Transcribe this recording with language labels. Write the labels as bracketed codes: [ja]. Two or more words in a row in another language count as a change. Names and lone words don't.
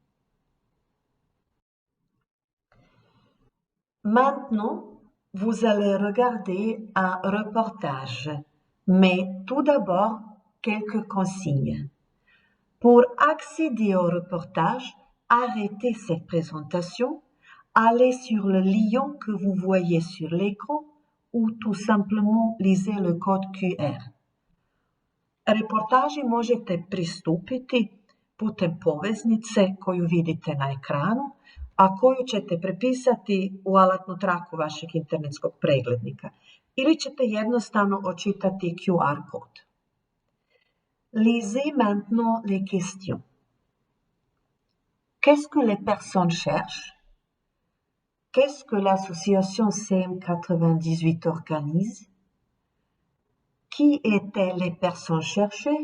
[fr] Maintenant, vous allez regarder un reportage, mais tout d'abord, quelques consignes. Pour accéder au reportage, arrêtez cette présentation, allez sur le lien que vous voyez sur l'écran ou tout simplement lisez le code QR. [hr] Reportaži možete pristupiti putem poveznice koju vidite na ekranu, a koju ćete prepisati u alatnu traku vašeg internetskog preglednika ili ćete jednostavno očitati QR kod. [fr] Lisez maintenant les questions. Qu'est-ce que les personnes cherchent? Qu'est-ce que l'association CM98 organise? Qui étaient les personnes cherchées?